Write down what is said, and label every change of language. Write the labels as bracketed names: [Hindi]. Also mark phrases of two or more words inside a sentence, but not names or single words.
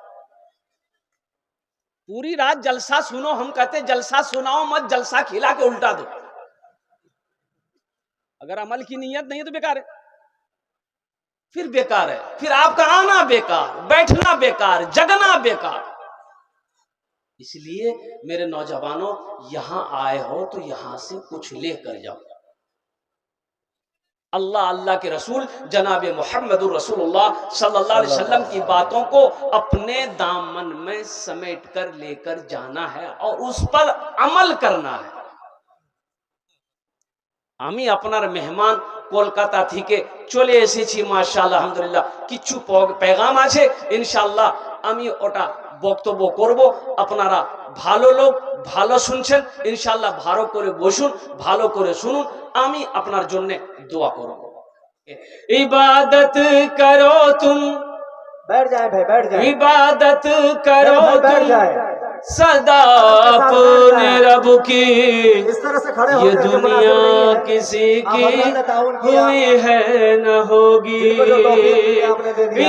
[Urdu] پوری رات جلسہ سنو ہم کہتے جلسہ سناؤ مت جلسہ کھلا کے الٹا دو اگر عمل کی نیت نہیں ہے تو بیکار ہے پھر بیکار ہے پھر آپ کا آنا بیکار بیٹھنا بیکار جگنا بیکار اس لیے میرے نوجوانوں یہاں آئے ہو تو یہاں سے کچھ لے کر جاؤ اللہ کے رسول جناب محمد رسول اللہ صلی اللہ علیہ وسلم کی باتوں کو اپنے دامن میں سمیٹ کر لے کر جانا ہے اور اس پر عمل کرنا ہے [Bangla] আমি আপনার মেহমান কলকাতা থেকে চলে এসেছি মাশাআল্লাহ আলহামদুলিল্লাহ কিছু পেগাম আছে ইনশাআল্লাহ আমি ওটা বক্তব্য করব আপনারা ভালো লোক ভালো শুনছেন ইনশাআল্লাহ ভালো করে বসুন ভালো করে শুনুন আমি আপনার জন্য দোয়া করব [Urdu] عبادت کرو تم بیٹھ جائیں بھائی بیٹھ جائیں عبادت کرو بیٹھ تم جائیں صدا اپنے رب کی اس طرح سے کھڑے ہو یہ کر کے دنیا مناظر نہیں ہے۔ کسی آپ کی اللہ نے تعاون کیا، ہوئی ہے نہ ہوگی جن کو جو توفیق دی آپ نے دے دیا۔